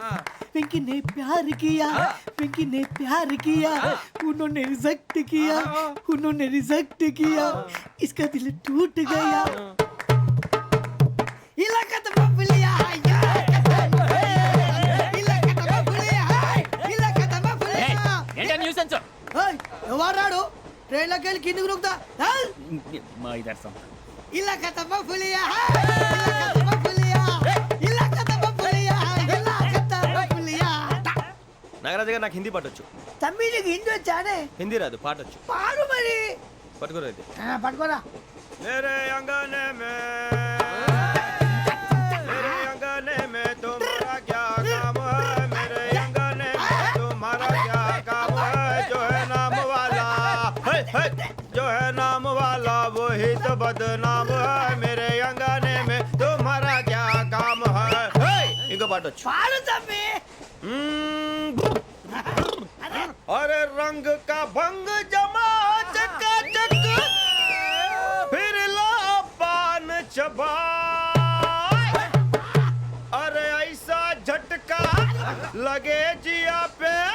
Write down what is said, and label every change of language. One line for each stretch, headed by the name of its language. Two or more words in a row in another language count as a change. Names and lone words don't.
Hindi: पिंकी ने प्यार किया, पिंकी ने प्यार किया, उन्होंने रिजेक्ट किया, उन्होंने रिजेक्ट किया, इसका दिल टूट गया. इलाका तो बबलिया, इलाका तो बबलिया, इलाका तो बबलिया.
Telugu: ఏంటా న్యూసెన్స్? ओए ఎవరాడు? ట్రైన్ లోకి వెళ్ళి కిందకి నొక్కుతా. మా ఇదర్సం.
Hindi: इलाका तो बबलिया, इलाका तो बबलिया, इलाका तो बबलिया, इलाका तो बबलिया.
Telugu: నాగరాజు గారు, నాకు హిందీ పాటొచ్చు. తమ్మి నీకు హిందీ వచ్చానే? హిందీ రాదు, పాటొచ్చు. పాడు మరి. పట్టుకోరైతే. పట్టుకోరా.
Hindi: मेरे अंगने में, मेरे अंगने में तुम्हारा क्या काम है? मेरे अंगने में तुम्हारा क्या काम है? जो है नाम वाला, जो है नाम वाला वो ही तो बदनाम है मेरे अंगने में तुम्हारा क्या काम है हे!
Telugu: ఇంకో పాట వచ్చు పాడు తమ్మి
Hindi: अरे रंग का भंग जमा चकाचक फिर ला पान चबा अरे ऐसा झटका लगे जिया पे